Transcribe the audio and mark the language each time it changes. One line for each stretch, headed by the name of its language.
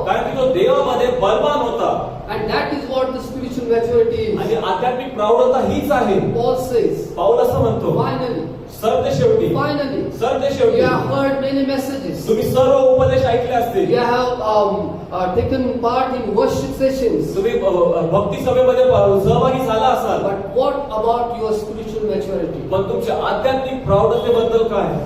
Marathi: कारण की तो देवामध्ये बलवान होता.
English: And that is what the spiritual maturity is.
Marathi: आणि आध्यात्मिक प्रौढता हीच आहे.
English: Paul says,
Marathi: पाऊल असं म्हणतो
English: finally,
Marathi: सरते शेवटी
English: you have heard many messages.
Marathi: तुम्ही सर्व उपदेश ऐकले असतील.
English: You have taken part in worship sessions.
Marathi: तुम्ही भक्ती सभेमध्ये सहभागी झाला असाल.
English: But what about your spiritual maturity?
Marathi: पण तुमच्या आध्यात्मिक प्रौढतेबद्दल काय?